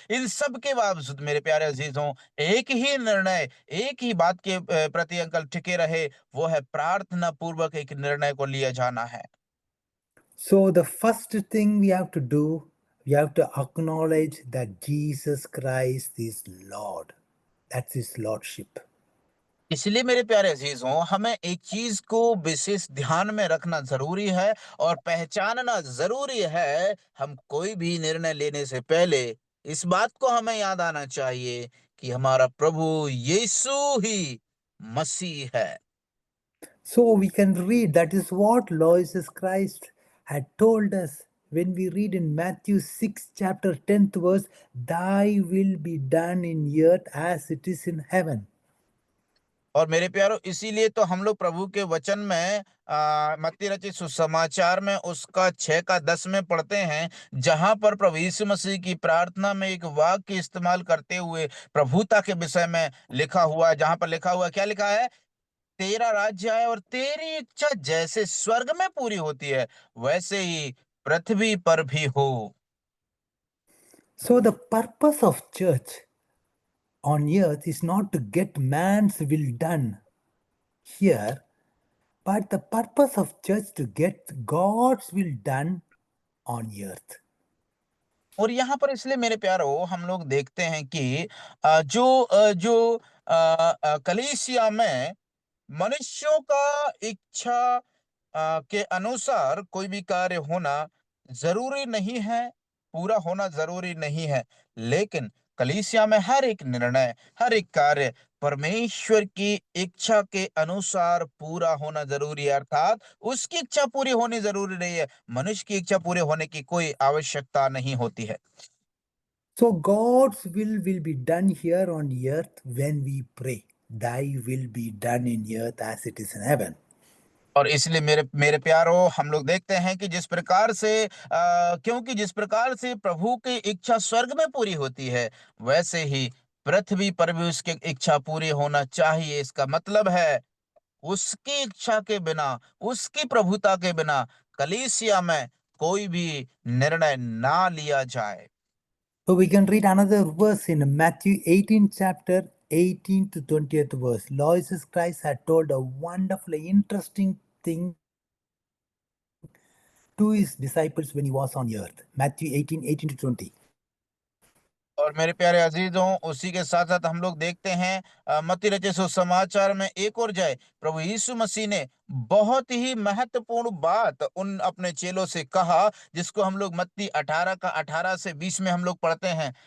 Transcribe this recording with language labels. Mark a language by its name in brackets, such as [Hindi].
[Hindi] इन सब के बावजूद मेरे प्यारे अजीजों, एक ही निर्णय, एक ही बात के प्रति अंकल टिके रहे, वो है प्रार्थना पूर्वक एक निर्णय को लिया जाना है। [English] So, the first thing we have to do, we have to acknowledge that Jesus Christ is Lord. That's his Lordship. [Hindi] इसलिए मेरे प्यारे अजीजों, हमें एक चीज को विशेष ध्यान में रखना जरूरी है और पहचानना जरूरी है। हम कोई भी निर्णय लेने से पहले इस बात को हमें याद आना चाहिए कि हमारा प्रभु यीशु ही मसीह है। [English] So we can read, that is what Lord Jesus Christ had told us when we read in Matthew 6, chapter 10th verse, Thy will be done in earth as it is in heaven. [Hindi] और मेरे प्यारो, इसीलिए तो हम लोग प्रभु के वचन में मत्ती रचित सुसमाचार में उसका 6 का 10 में पढ़ते हैं, जहां पर प्रभु यीशु मसीह की प्रार्थना में एक वाक्य इस्तेमाल करते हुए प्रभुता के विषय में लिखा हुआ है, जहां पर लिखा हुआ है, क्या लिखा है? तेरा राज्य आए और तेरी इच्छा जैसे स्वर्ग में पूरी होती है वैसे ही पृथ्वी पर भी हो। [English] So the purpose of church on earth is not to get man's will done here, but the purpose of church to get God's will done on earth. [Hindi] और यहाँ पर इसलिए मेरे प्यारो हम लोग देखते हैं कि जो कलीसिया में मनुष्यों का इच्छा के अनुसार कोई भी कार्य होना जरूरी नहीं है, पूरा होना जरूरी नहीं है, लेकिन कलीसिया में हर एक निर्णय, हर एक कार्य परमेश्वर की इच्छा के अनुसार पूरा होना जरूरी है। अर्थात उसकी इच्छा पूरी होनी जरूरी नहीं है, मनुष्य की इच्छा पूरे होने की कोई आवश्यकता नहीं होती है। [English] So God's will be done here on earth when we pray. Thy will be done in earth as it is in heaven. [Hindi] और इसलिए मेरे मेरे प्यारो, हम लोग देखते हैं कि जिस प्रकार से क्योंकि जिस प्रकार से प्रभु की इच्छा स्वर्ग में पूरी होती है, वैसे ही पृथ्वी पर भी उसकी इच्छा पूरी होना चाहिए। इसका मतलब है उसकी इच्छा के बिना, उसकी प्रभुता के बिना कलीसिया में कोई भी निर्णय ना लिया जाए। [English] So we can read another verse in Matthew 18 chapter 18 to 20th verse. Lord Jesus Christ had told a wonderfully interesting thing to his disciples when he was on earth. Matthew 18, 18 to 20. [Hindi] और मेरे प्यारे अजीजों, उसी के साथ साथ हम लोग देखते हैं मत्ती रचित सुसमाचार में एक और जाए, प्रभु यीशु मसीह ने बहुत ही महत्वपूर्ण बात उन अपने चेलों से कहा, जिसको हम लोग मत्ती 18 का 18 से 20 में हम लोग पढ़ते हैं।